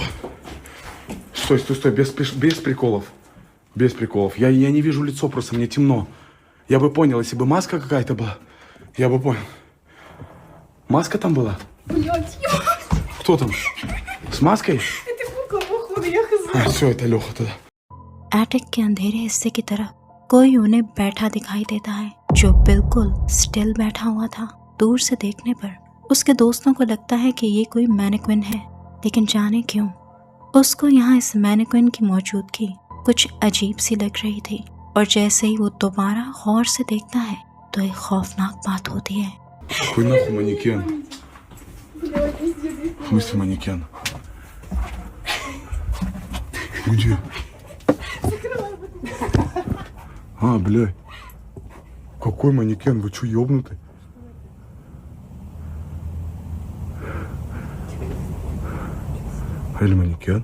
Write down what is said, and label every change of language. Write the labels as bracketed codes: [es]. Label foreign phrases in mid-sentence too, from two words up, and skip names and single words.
[ru] Стой, стой, стой, без приколов. Без приколов. Я не вижу лицо, просто мне темно. Я бы понял, если бы маска какая-то была, я бы понял. Маска там была? Блядь, Кто там? С маской? это кукла, походу, я хз. Все, это Лёха тогда. [hi] एटिक के अंधेरे हिस्से की तरफ कोई उन्हें बैठा दिखाई देता है, जो बिल्कुल स्टिल बैठा हुआ था। दूर से देखने पर उसके दोस्तों को लगता है कि ये कोई मैनिक्विन है, लेकिन जाने क्यों उसको यहाँ इस मैनिक्विन की मौजूदगी कुछ अजीब सी लग रही थी और जैसे ही वो दोबारा गौर से देखता है तो एक खौफनाक बात होती है। [ru] Какой нахуй манекен? Блядь, везде В прикол. смысле манекен? Где? А, блядь. Какой манекен? Вы что, ёбнуты? Или манекен?